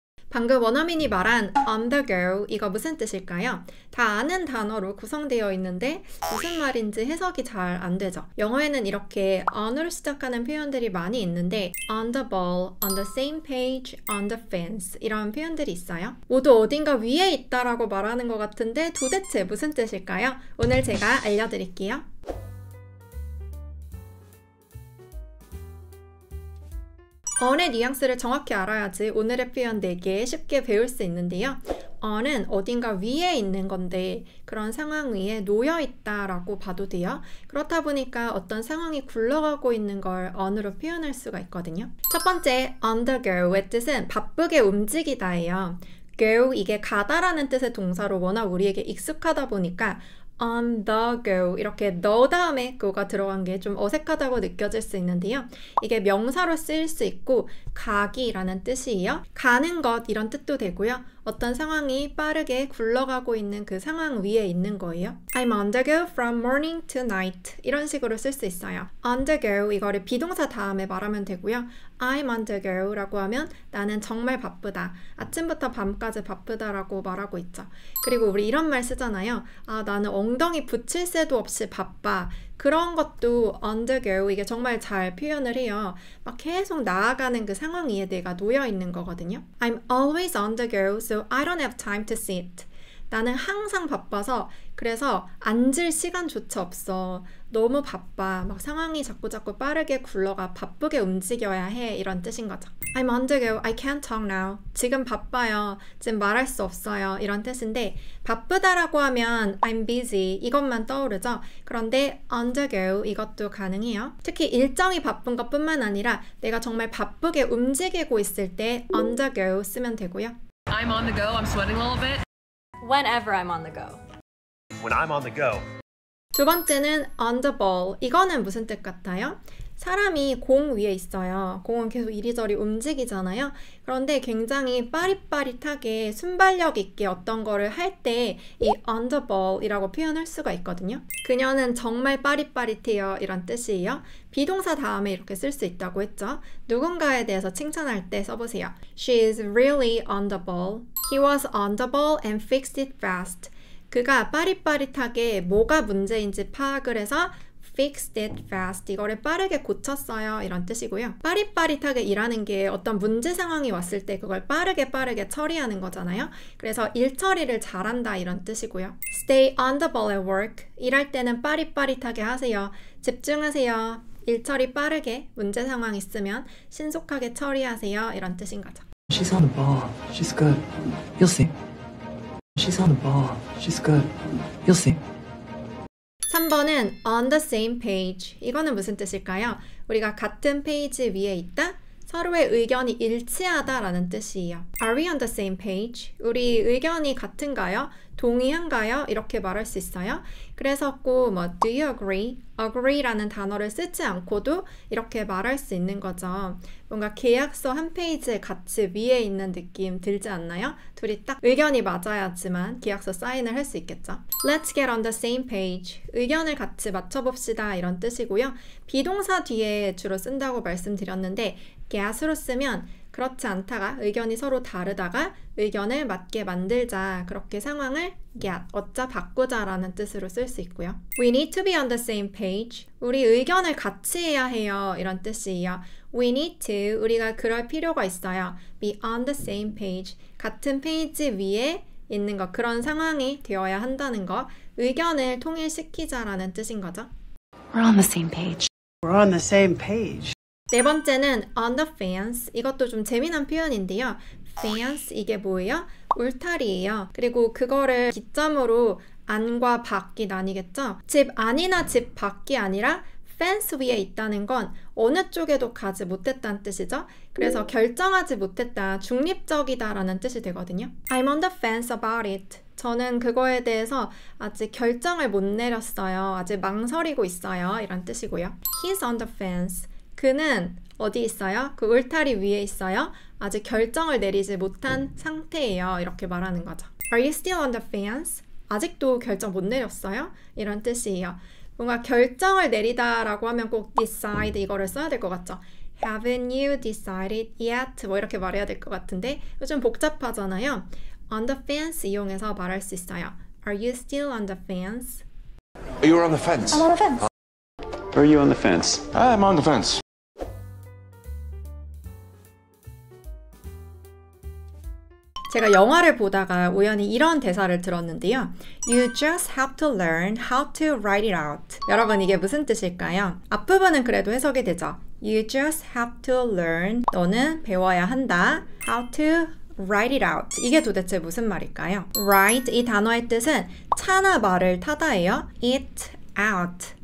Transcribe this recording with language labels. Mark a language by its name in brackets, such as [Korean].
[Korean] 방금 원어민이 말한 on the go 이거 무슨 뜻일까요? 다 아는 단어로 구성되어 있는데 무슨 말인지 해석이 잘 안 되죠. 영어에는 이렇게 on으로 시작하는 표현들이 많이 있는데 on the ball, on the same page, on the fence 이런 표현들이 있어요. 모두 어딘가 위에 있다라고 말하는 것 같은데 도대체 무슨 뜻일까요? 오늘 제가 알려드릴게요. on의 뉘앙스를 정확히 알아야지 오늘의 표현 4개 쉽게 배울 수 있는데요. on은 어딘가 위에 있는 건데 그런 상황 위에 놓여 있다라고 봐도 돼요. 그렇다 보니까 어떤 상황이 굴러가고 있는 걸 on으로 표현할 수가 있거든요. 첫 번째, on the go의 뜻은 바쁘게 움직이다예요. go 이게 가다라는 뜻의 동사로 워낙 우리에게 익숙하다 보니까 on the go 이렇게 the 다음에 go가 들어간 게 좀 어색하다고 느껴질 수 있는데요. 이게 명사로 쓰일 수 있고 가기라는 뜻이에요. 가는 것 이런 뜻도 되고요. 어떤 상황이 빠르게 굴러가고 있는 그 상황 위에 있는 거예요. [English] I'm on the go from morning to night [Korean] 이런 식으로 쓸 수 있어요. on the go 이거를 비동사 다음에 말하면 되고요. [English] I'm on the go [Korean] 라고 하면 나는 정말 바쁘다. 아침부터 밤까지 바쁘다라고 말하고 있죠. 그리고 우리 이런 말 쓰잖아요. 아, 나는 엉덩이 붙일 새도 없이 바빠. 그런 것도 on the go 이게 정말 잘 표현을 해요. 막 계속 나아가는 그 상황 위에 내가 놓여 있는 거거든요. [English] I'm always on the go, so I don't have time to sit. [Korean] 나는 항상 바빠서 그래서 앉을 시간조차 없어. 너무 바빠. 막 상황이 자꾸 빠르게 굴러가. 바쁘게 움직여야 해. 이런 뜻인 거죠. [English] I'm on the go. I can't talk now. [Korean] 지금 바빠요. 지금 말할 수 없어요. 이런 뜻인데 바쁘다라고 하면 [English] I'm busy. [Korean] 이것만 떠오르죠. 그런데 on the go 이것도 가능해요. 특히 일정이 바쁜 것뿐만 아니라 내가 정말 바쁘게 움직이고 있을 때 on the go 쓰면 되고요. [English] I'm on the go. I'm sweating a little bit. Whenever I'm on the go. When I'm on the go. [Korean] 두 번째는 on the ball. 이거는 무슨 뜻 같아요? 사람이 공 위에 있어요. 공은 계속 이리저리 움직이잖아요. 그런데 굉장히 빠릿빠릿하게 순발력 있게 어떤 거를 할 때 이 on the ball 이라고 표현할 수가 있거든요. 그녀는 정말 빠릿빠릿해요. 이런 뜻이에요. 비동사 다음에 이렇게 쓸 수 있다고 했죠. 누군가에 대해서 칭찬할 때 써보세요. [English] She is really on the ball. He was on the ball and fixed it fast. [Korean] 그가 빠릿빠릿하게 뭐가 문제인지 파악을 해서 [English] fixed it fast. [Korean] 이거를 빠르게 고쳤어요. 이런 뜻이고요. 빠릿빠릿하게 일하는 게 어떤 문제 상황이 왔을 때 그걸 빠르게 처리하는 거잖아요. 그래서 일 처리를 잘한다 이런 뜻이고요. [English] Stay on the ball at work. [Korean] 일할 때는 빠릿빠릿하게 하세요. 집중하세요. 일 처리 빠르게 문제 상황 있으면 신속하게 처리하세요. 이런 뜻인 거죠. [English] She's on the ball. She's good. You'll see. She's on the ball. She's good. You'll see. [Korean] 3번은 on the same page. 이거는 무슨 뜻일까요? 우리가 같은 페이지 위에 있다? 서로의 의견이 일치하다라는 뜻이에요. [English] Are we on the same page? [Korean] 우리 의견이 같은가요? 동의한가요? 이렇게 말할 수 있어요. 그래서 꼭 [English] do you agree? [Korean] agree라는 단어를 쓰지 않고도 이렇게 말할 수 있는 거죠. 뭔가 계약서 한 페이지에 같이 위에 있는 느낌 들지 않나요? 둘이 딱 의견이 맞아야지만 계약서 사인을 할 수 있겠죠. [English] Let's get on the same page. [Korean] 의견을 같이 맞춰봅시다 이런 뜻이고요. 비동사 뒤에 주로 쓴다고 말씀드렸는데 get으로 쓰면 그렇지 않다가 의견이 서로 다르다가 의견을 맞게 만들자 그렇게 상황을 get, 어짜 바꾸자 라는 뜻으로 쓸 수 있고요. [English] We need to be on the same page. [Korean] 우리 의견을 같이 해야 해요 이런 뜻이에요. [English] We need to, [Korean] 우리가 그럴 필요가 있어요. [English] Be on the same page. [Korean] 같은 페이지 위에 있는 것, 그런 상황이 되어야 한다는 것, 의견을 통일시키자라는 뜻인 거죠. [English] We're on the same page. We're on the same page. [Korean] 네 번째는 on the fence. 이것도 좀 재미난 표현인데요. fence 이게 뭐예요? 울타리예요. 그리고 그거를 기점으로 안과 밖이 나뉘겠죠? 집 안이나 집 밖이 아니라 fence 위에 있다는 건 어느 쪽에도 가지 못했다는 뜻이죠. 그래서 결정하지 못했다, 중립적이다 라는 뜻이 되거든요. [English] I'm on the fence about it. [Korean] 저는 그거에 대해서 아직 결정을 못 내렸어요. 아직 망설이고 있어요. 이런 뜻이고요. [English] He's on the fence. [Korean] 그는 어디 있어요? 그 울타리 위에 있어요. 아직 결정을 내리지 못한 상태예요. 이렇게 말하는 거죠. [English] Are you still on the fence? [Korean] 아직도 결정 못 내렸어요? 이런 뜻이에요. 뭔가 결정을 내리다라고 하면 꼭 decide 이거를 써야 될 것 같죠. [English] Haven't you decided yet? [Korean] 뭐 이렇게 말해야 될 것 같은데 요즘 복잡하잖아요. On the fence 이용해서 말할 수 있어요. [English] Are you still on the fence? Are you on the fence? I'm on the fence. Are you on the fence? I'm on the fence. [Korean] 제가 영화를 보다가 우연히 이런 대사를 들었는데요. [English] You just have to learn how to write it out. [Korean] 여러분 이게 무슨 뜻일까요? 앞부분은 그래도 해석이 되죠. [English] You just have to learn. [Korean] 너는 배워야 한다. [English] How to write it out. [Korean] 이게 도대체 무슨 말일까요? Write 이 단어의 뜻은 차나 말을 타다예요. [English] It out.